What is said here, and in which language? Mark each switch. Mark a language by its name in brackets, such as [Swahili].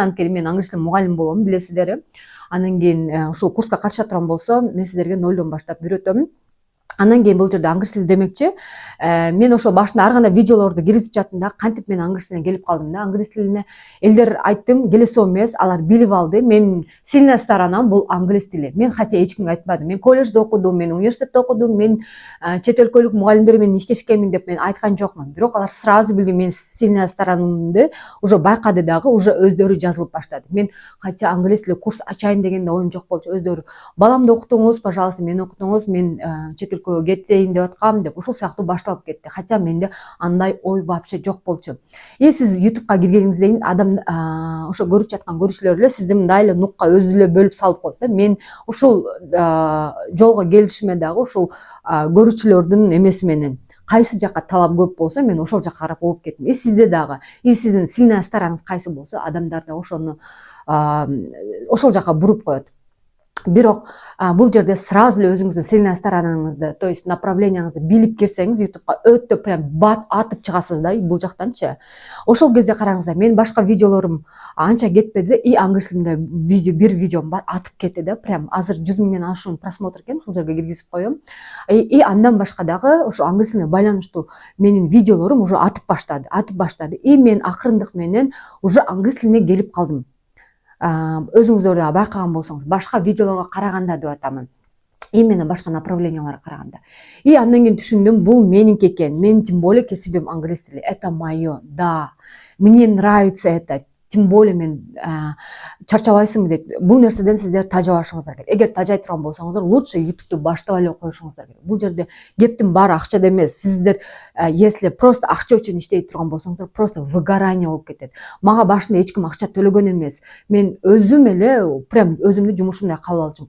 [Kyrgyz] Анткени мен англис тил мугалим болгом, билесиздер. Анан кийин ушул курска катыша турган болсо, мен сиздерге нолдон баштап үйрөтөм. Андан кийин бул жерде англис тили демекчи мен ошол башында ар кандай видеолорду киргизип жаттым да кантип мен англис тилине келип калдым да. Англис тилине элдер айттым келесоо эмес, алар билип алды. Менин [Russian] сильная [Kyrgyz] сторонам бул англис тили. Мен хотя эч кимге айтпадым. Мен колледжде окудум, мен университетте окудум, мен чет өлкөлүк мугалимдер менен иштешкенмин деп мен айткан жокмун. Бирок алар сразу билди менин сильная сторонумду, уже байкады дагы, уже өздөрү жазылып баштады. Мен хотя англис тили курс ачайын деген да оюм жок болчу. Өздөрү баламды окутуңуз, пожалуйста, мени окутуңуз, мен чет өлкөгө кетейин деп аткам деп ушул сыяктуу башталып кетти. Хотя менде андай ой вообще жок болчу. Сиз YouTube'га киргениңизден кийин адам ошо көрүп жаткан көрүүчүлөр эле сизди мындай эле нукка өзү эле бөлүп салып коет да. Мен ушул жолго келишиме дагы ушул көрүүчүлөрдүн эмеси менен кайсы жакка талап көп болсо мен ошол жакка карап ооп кеттим. Сизде дагы сиздин сильная сторонуңуз кайсы болсо адамдар да ошону ошол жакка буруп коет. Бирок бул жерде сразу эле өзүңүздүн сильная сторонаңызды, то есть направленияңызды билип кирсеңиз, YouTube'га өтө прям бат атып чыгасыз да бул жактанчы. Ошол кезде караңыздар, мен башка видеолорум анча кетпеди и англис тилинде бир видеом бар, атып кетти да. Прям азыр 100 миңден ашуун просмотр экен, ушул жерге киргизип коем. И андан башка дагы ошо англис тилине байланыштуу менин видеолорум уже атып баштады. И мен акырындык менен уже англис тилине келип калдым. Өзүңүздөр да байкаган болсоңуз, башка видеолорго караганда деп атамын. Именно башка направленияларга караганда. И андан кийин түшүндүм, бул меники экен. [Russian] Мен тем более [Kyrgyz] кесибим англис тили. [Russian] Это моё, да. Мне нравится это. [Kyrgyz] Тем более мен чарчабайсыңбы деп. Бул нерседен сиздер тажабашыңыздар керек. Эгер тажай турган болсоңуздар, [Russian] лучше [Kyrgyz] YouTube'ду баштап эле коюшуңуздар керек. Бул жерде кептин баары акчада эмес. Сиздер [Russian] если просто [Kyrgyz] акча үчүн иштей турган болсоңуздар, [Russian] просто выгорание [Kyrgyz] болуп кетет. Мага башында эч ким акча төлөгөн эмес. Мен өзүм эле прям өзүмдү жумушумдай кабыл алчумун.